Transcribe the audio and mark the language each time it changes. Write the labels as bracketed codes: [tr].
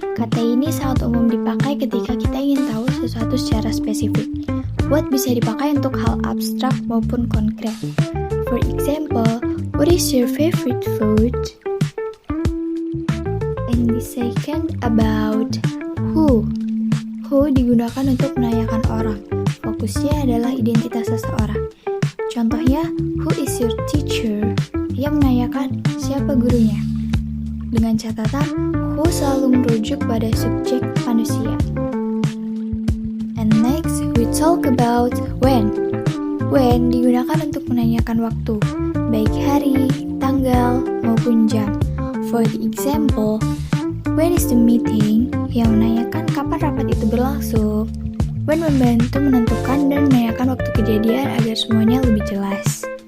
[id] Kata ini sangat umum dipakai ketika kita ingin tahu sesuatu secara spesifik. What bisa dipakai untuk hal abstrak maupun konkret. [en] For example, what is your favorite food? And the second about who. Who [id] digunakan untuk menanyakan orang. Fokusnya adalah identitas seseorang. Contohnya, [en] who is your teacher? [id] Ia menanyakan siapa gurunya. Dengan catatan, who selalu merujuk pada subjek manusia. [en] And next, we talk about when. [id] When digunakan untuk menanyakan waktu, baik hari, tanggal, maupun jam. [en] For the example, when is the meeting? [id] Yang menanyakan kapan rapat itu berlangsung. When membantu menentukan dan menanyakan waktu kejadian agar semuanya lebih jelas.